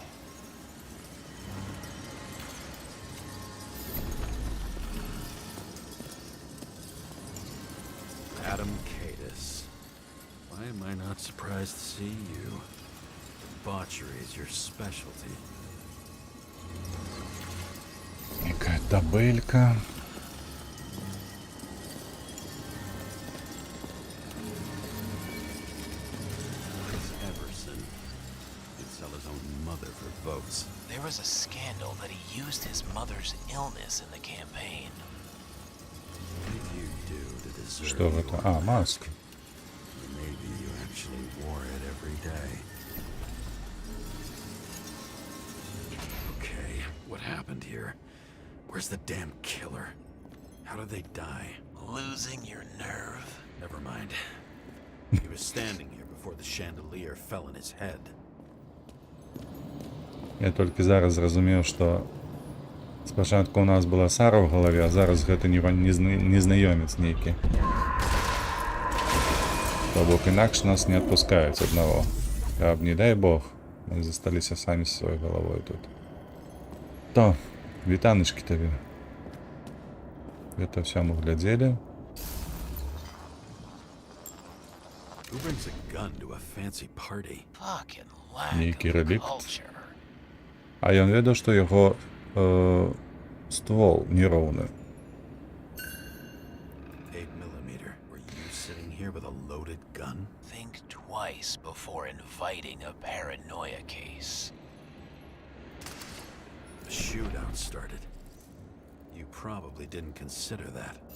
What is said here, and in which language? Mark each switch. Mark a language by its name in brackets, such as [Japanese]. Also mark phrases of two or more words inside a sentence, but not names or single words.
[English] Adam Cadis. Why am I not surprised to see you? Debauchery is your specialty. [Russian] Некая табелька. [English] Chris Everson. He'd sell his own mother for votes. There was a scandal that he used his mother's illness in the campaign. What did you do to deserve [Russian] Что это? [English] your А, life? [Russian] маск. [English] Or maybe you actually wore it every day. Okay, what happened here? Where's the damn killer? How did they die? Losing your nerve? Never mind. He was standing here before the chandelier fell on his head. [Belarusian] Я толькі зараз зразумеў, што спачатку у нас была Сара ў галаве, а зараз гэта незнаёмец нейкі. То бок інакш нас не адпускаюць аднаго. Каб, не дай Бог, мы засталіся самі з сваёй галавой тут. То, вітаночкі табе. Гэта ўсё мы глядзелі. [English] Who brings a gun to a fancy party? Fucking lack [Russian] Некий [English] of [Russian] реликт. [English] culture. [Belarusian] А ён ведаў, што яго ствол нероўны. [English] 8mm. Were you sitting here with a loaded gun? Think twice before inviting a paranoia case. A shootout started. You probably didn't consider that.